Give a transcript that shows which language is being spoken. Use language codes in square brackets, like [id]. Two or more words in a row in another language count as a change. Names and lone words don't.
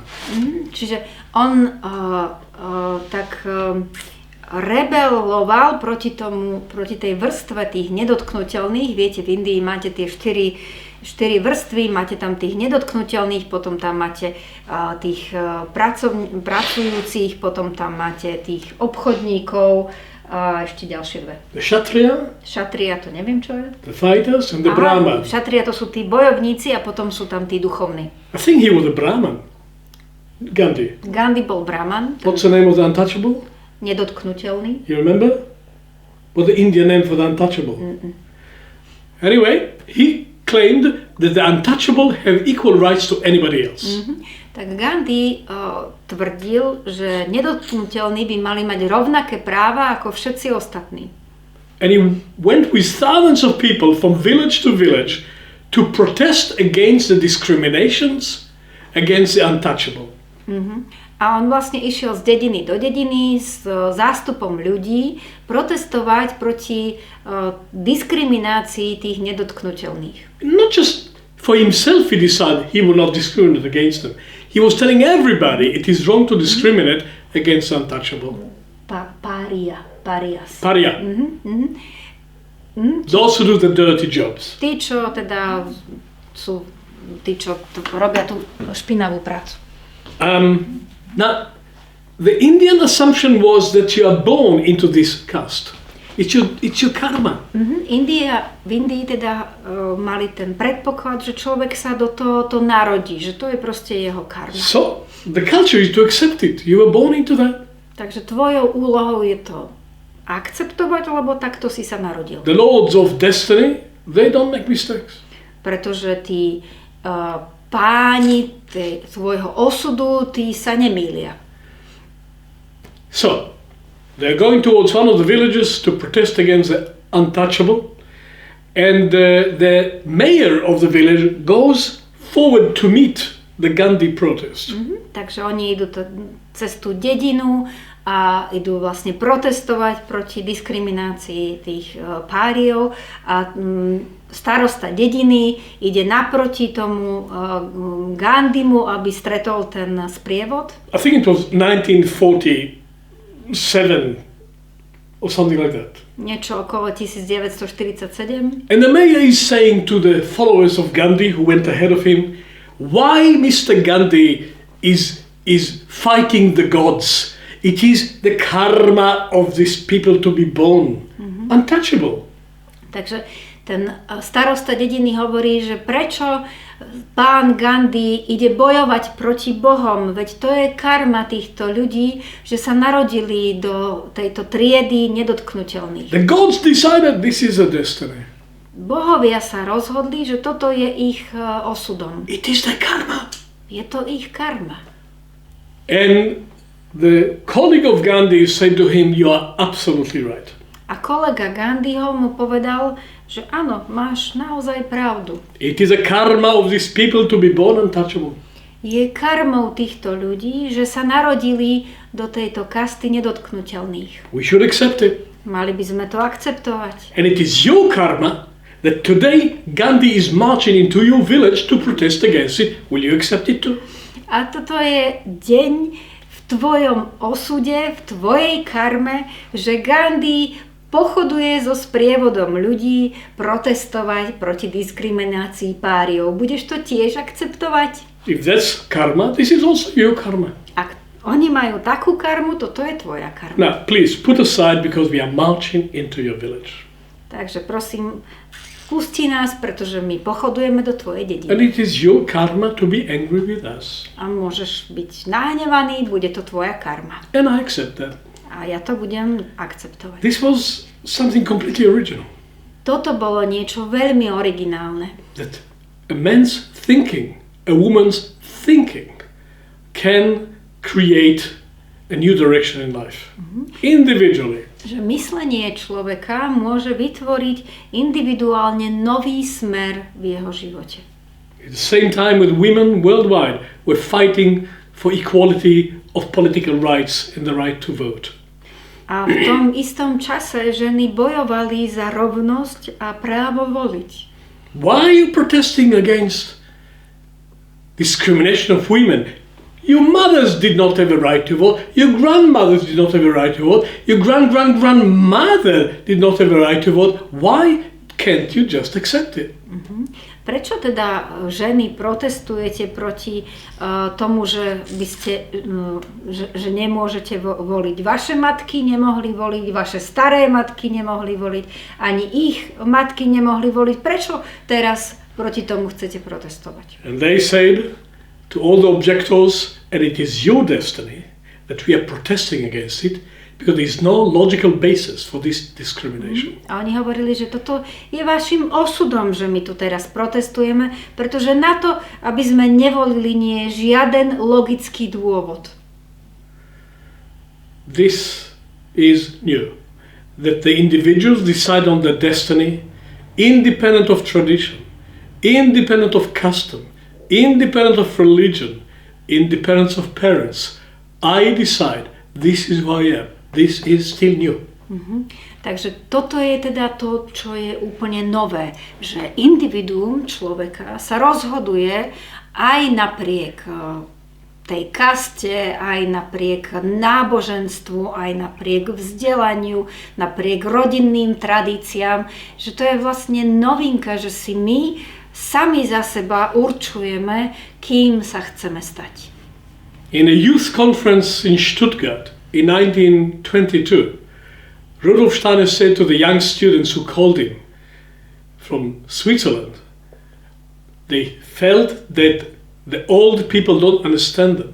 [sk] Čiže on rebeloval proti tej vrstve tých nedotknuteľných. Viete, v Indii máte tie 4 vrstvy, máte tam tých nedotknuteľných, potom tam máte tých pracujúcich, potom tam máte tých obchodníkov a ešte ďalšie 2. [en] The Kshatriya. [sk] Kshatriya, to neviem čo je. [en] The fighters and the Brahman. [sk] Kshatriya to sú tí bojovníci a potom sú tam tí duchovní. [en] I think he was a Brahman. Gandhi. [sk] Gandhi bol Brahman. [en] What's the name of the untouchable? [sk] Nedotknuteľný. [en] You remember? What's the Indian name for the untouchable? Anyway, he claimed that the untouchable have equal rights to anybody else. [sk] Tak Gandhi tvrdil, že nedotknuteľní by mali mať rovnaké práva ako všetci ostatní. [en] And he went with thousands of people from village to village to protest against the discriminations against the untouchable. [sk] A on vlastne išiel z dediny do dediny s zástupom ľudí protestovať proti diskriminácii tých nedotknuteľných. [en] Not just for himself he decided he would not discriminate against them. He was telling everybody it is wrong to discriminate against untouchable. Parias. Paria. Those who do the dirty jobs. [sk] Tí, čo teda sú, tí, čo robia tú špinavú prácu. [en] Now, the Indian assumption was that you are born into this caste. It's your karma. [sk] V Indii teda mali ten predpoklad, že človek sa do tohoto narodí, že to je proste jeho karma. [en] So, the culture is to accept it. You were born into that. [sk] Takže tvojou úlohou je to akceptovať, lebo takto si sa narodil. [en] The lords of destiny, they don't make mistakes. [sk] Pretože tí páni svojho osudu, tí sa nemýlia. [en] So, they're going towards one of the villages to protest against the untouchable, and the mayor of the village goes forward to meet the Gandhi protest. [sk] Takže oni idú cez tú dedinu a idú vlastne protestovať proti diskriminácii tých páriov a starosta dediny ide naproti tomu Gandhimu, aby stretol ten sprievod. [en] I think it was 1947 or something like that. [sk] Niečo okolo 1947. [en] And the mayor is saying to the followers of Gandhi who went ahead of him, why Mr. Gandhi is fighting the gods. It is the karma of these people to be born. Untouchable. [sk] Takže ten starosta dediny hovorí, že prečo pán Gandhi ide bojovať proti Bohom, veď to je karma týchto ľudí, že sa narodili do tejto triedy nedotknuteľných. [en] The gods decided this is a destiny. [sk] Bohovia sa rozhodli, že toto je ich osudom. [en] It is the karma. [sk] Je to ich karma. [en] And the colleague of Gandhi said to him, you are absolutely right. [sk] A kolega Gandhiho mu povedal, že áno, máš naozaj pravdu. [en] It is a karma of these people to be born untouchable. [sk] Je karmou týchto ľudí, že sa narodili do tejto kasty nedotknuteľných. [en] We should accept it. [sk] Mali by sme to akceptovať. [en] And it is your karma that today Gandhi is marching into your village to protest against it. Will you accept it too? [sk] A toto je deň v tvojom osude, v tvojej karme, že Gandhi pochoduje so sprievodom ľudí protestovať proti diskriminácii páriov. Budeš to tiež akceptovať? [en] If that's karma, this is also your karma. [sk] Ak oni majú takú karmu, toto je tvoja karma. [en] Now, please put aside because we are marching into your village. [sk] Takže prosím, pusti nás, pretože my pochodujeme do tvojej dediny. [en] And it is your karma to be angry with us. [sk] A môžeš byť nahnevaný, bude to tvoja karma. [en] And I accept that. [sk] A A ja to budem akceptovať. [en] This was something completely original. [sk] Toto bolo niečo veľmi originálne. [en] That a man's thinking, a woman's thinking can create a new direction in life. Individually. [sk] Že myslenie človeka môže vytvoriť individuálne nový smer v jeho živote. [en] At the same time, with women worldwide, we're fighting for equality of political rights and the right to vote. [sk] A v tom istom čase ženy bojovali za rovnosť a právo voliť. [en] Why are you protesting against discrimination of women? Your mothers did not have a right to vote. Your grandmothers did not have a right to vote. Your grandmother did not have a right to vote. Why can't you just accept it? [sk] Prečo teda ženy protestujete proti tomu, že by ste, že nemôžete voliť? Vaše matky nemohli voliť, vaše staré matky nemohli voliť, ani ich matky nemohli voliť. Prečo teraz proti tomu chcete protestovať? [en] And they said to all the objectors, and it is your destiny that we are protesting against it, because there is no logical basis for this discrimination. [sk] A oni hovorili, že toto je vašim osudom, že my tu teraz protestujeme, pretože na to, aby sme nevolili, nie je žiaden logický dôvod. [en] This is new. That the individuals decide on their destiny, independent of tradition, independent of custom, independent of religion, independent of parents. I decide, this is who I am. This is still new. [sk] Takže toto je teda to, čo je úplne nové, že individuum človeka sa rozhoduje aj napriek tej kaste, aj napriek náboženstvu, aj napriek vzdelaniu, napriek rodinným tradíciám, že to je vlastne novinka, že si my sami za seba určujeme, kým sa chceme stať. [en] In a youth conference in Stuttgart in 1922, Rudolf Steiner said to the young students who called him from Switzerland, they felt that the old people don't understand them.